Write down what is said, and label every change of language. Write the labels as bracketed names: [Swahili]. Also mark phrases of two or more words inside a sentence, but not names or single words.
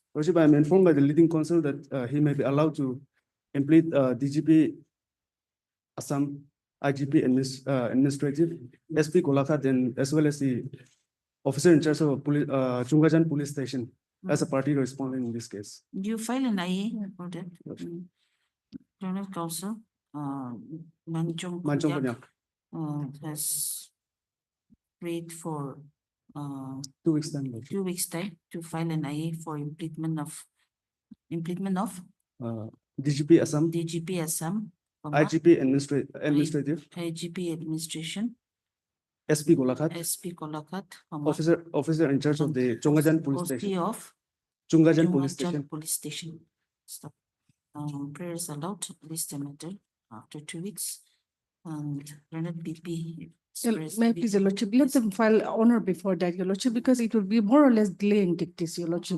[English] Lordship, I'm informed by the leading counsel that he may be allowed to complete DGP Assam, IGP administrative, SP Kolkata, and as well as the officer in charge of police, Chungajan police station as a party respondent in this case. You file an IA for that? Learned counsel, Manchong Manchong Konyak, Konyak, has prayed for 2 weeks time. Lordship. 2 weeks time to file an IA for implement of DGP Assam, DGP Assam, IGP administrative, IGP administration, SP Kolkata, SP Kolakat, officer in charge of the Chungajan police station. OC of Chungajan police Chungajan station. Police Station. Stop. Prayers allowed, list the matter after 2 weeks. And Learned BP. May I please, Your Lordship, let them file honor before that, Your Lordship, because it will be more or less delay in dictates, Your Lordship.